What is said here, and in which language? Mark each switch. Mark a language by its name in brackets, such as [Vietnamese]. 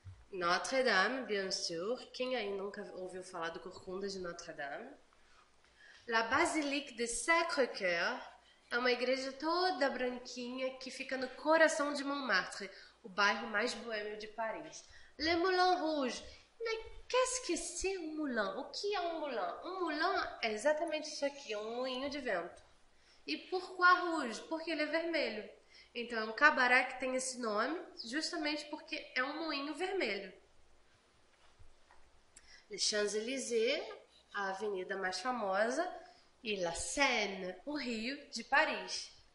[Portuguese] Notre-Dame, [French] bien sûr. [Portuguese] Quem aí nunca ouviu falar do Corcunda de Notre-Dame? La Basilique de Sacré-Cœur é uma igreja toda branquinha que fica no coração de Montmartre, o bairro mais boêmio de Paris. [French] Le Moulin Rouge. Mas qu'est-ce que c'est um moulin? [Portuguese] O que é um moulin? Um moulin é exatamente isso aqui, um moinho de vento. E [French] pourquoi rouge? [Portuguese] Porque ele é vermelho. Então é um cabaré que tem esse nome justamente porque é um moinho vermelho. Les Champs-Élysées, a avenida mais famosa, e La Seine, o Rio de Paris.